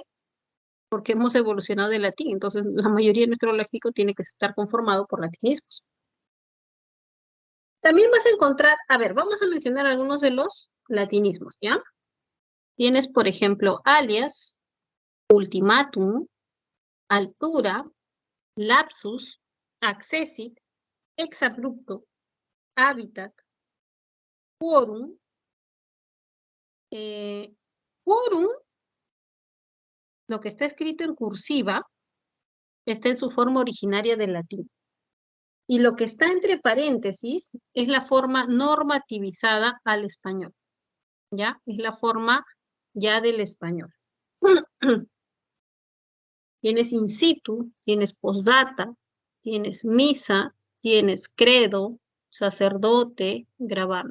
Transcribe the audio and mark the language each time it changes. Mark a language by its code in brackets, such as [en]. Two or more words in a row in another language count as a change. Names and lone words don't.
[es] Porque hemos evolucionado del latín, entonces la mayoría de nuestro léxico tiene que estar conformado por latinismos. También vas a encontrar, a ver, vamos a mencionar algunos de los latinismos, ¿ya? Tienes, por ejemplo, alias, ultimátum, altura, lapsus, accessit, exabrupto, hábitat, quorum. Quorum, lo que está escrito en cursiva, está en su forma originaria del latín. Y lo que está entre paréntesis es la forma normativizada al español. ¿Ya? Es la forma ya del español. Tienes [la] in situ, [es] tienes postdata, tienes misa, tienes credo, sacerdote, gravamen.